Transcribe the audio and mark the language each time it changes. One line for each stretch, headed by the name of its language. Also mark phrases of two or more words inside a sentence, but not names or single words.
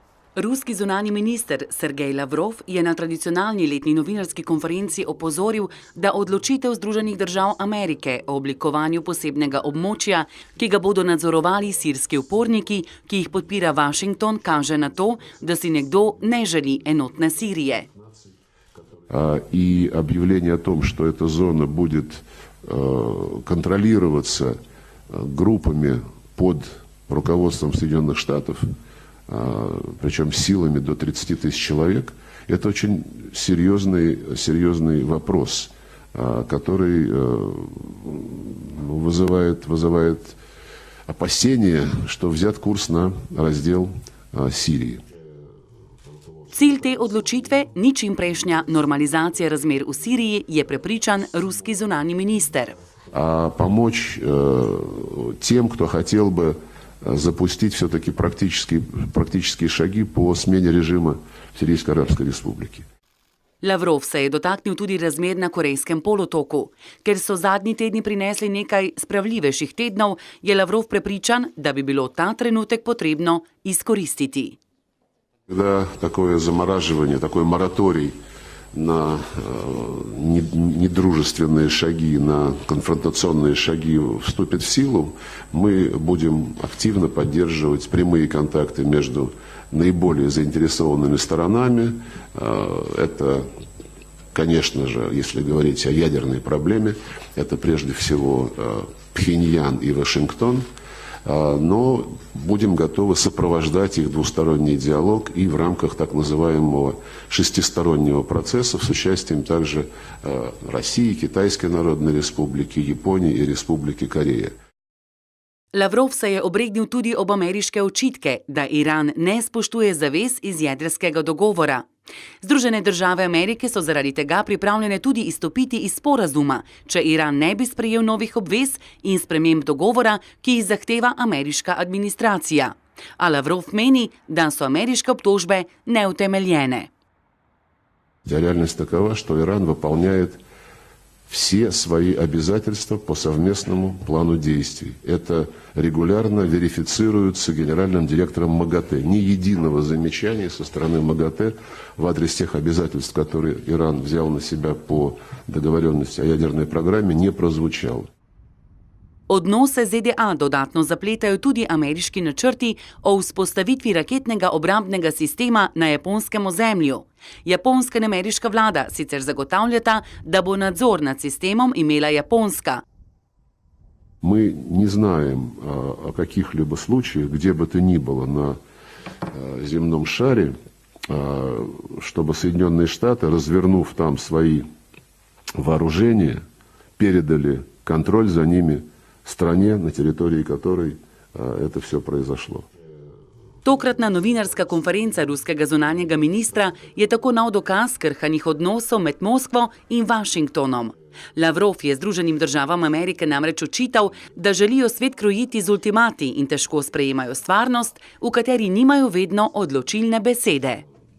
Slovenian: Ruski zunanji minister Sergej Lavrov je na tradicionalni letni novinarski konferenci opozoril, da odločitev Združenih držav Amerike o oblikovanju posebnega območja, ki ga bodo nadzorovali sirski uporniki, ki jih podpira Washington, kaže na to, da si nekdo ne želi enotne Sirije.
Russian: И объявление о том, что эта зона будет контролироваться группами под руководством Соединенных Штатов, причем силами до 30 тысяч человек, это очень серьезный вопрос, который вызывает опасения, что взят курс на раздел Сирии.
Slovenian: Cilj te odločitve ni čimprejšnja normalizacija razmer v Siriji, je prepričan ruski zunanji minister.
Russian: Помочь тем, кто хотел бы запустить все-таки практические шаги по смене режима в Сирийской Арабской Республике.
Slovenian: Lavrov se je dotaknil tudi razmer na Korejskem polotoku. Ker so zadnji tedni prinesli nekaj spravljivejših tednov, je Lavrov prepričan, da bi bilo ta trenutek potrebno izkoristiti.
Russian: Когда такое замораживание, такой мораторий на недружественные шаги, на конфронтационные шаги вступит в силу, мы будем активно поддерживать прямые контакты между наиболее заинтересованными сторонами. Это, конечно же, если говорить о ядерной проблеме, это прежде всего Пхеньян и Вашингтон. Но будем готовы сопровождать их двусторонний диалог и в рамках так называемого шестистороннего процесса с участием также России, Китайской Народной Республики, Японии и Республики Корея.
Slovenian: Lavrov se je obregnil tudi ob ameriške očitke, da Iran ne spoštuje zavez iz jedrskega dogovora. Združene države Amerike so zaradi tega pripravljene tudi izstopiti iz sporazuma, če Iran ne bi sprejel novih obvez in sprememb dogovora, ki jih zahteva ameriška administracija. A Lavrov meni, da so ameriške obtožbe neutemeljene.
Russian: Реальность такова, что Иран выполняет все свои обязательства по совместному плану действий. Это регулярно верифицируется генеральным директором МАГАТЭ. Ни единого замечания со стороны МАГАТЭ в адрес тех обязательств, которые Иран взял на себя по договоренности о ядерной программе, не прозвучало.
Slovenian: Odnose ZDA dodatno zapletajo tudi ameriški načrti o vzpostavitvi raketnega obrambnega sistema na japonskem ozemlju. Japonska in ameriška vlada sicer zagotavljata, da bo nadzor nad sistemom imela Japonska.
Russian: Мы не знаем о каких-либо случаях, где бы то ни было на земном шаре, чтобы Соединенные Штаты, развернув там свои вооружения, передали контроль за ними стране, на территории которой это все произошло.
Slovenian: Tokratna novinarska konferenca ruskega zunanjega ministra je tako nov dokaz krhanih odnosov med Moskvo in Washingtonom. Lavrov je Združenim državam Amerike namreč očital, da želijo svet krojiti z ultimati in težko sprejemajo stvarnost, v kateri nimajo vedno odločilne besede.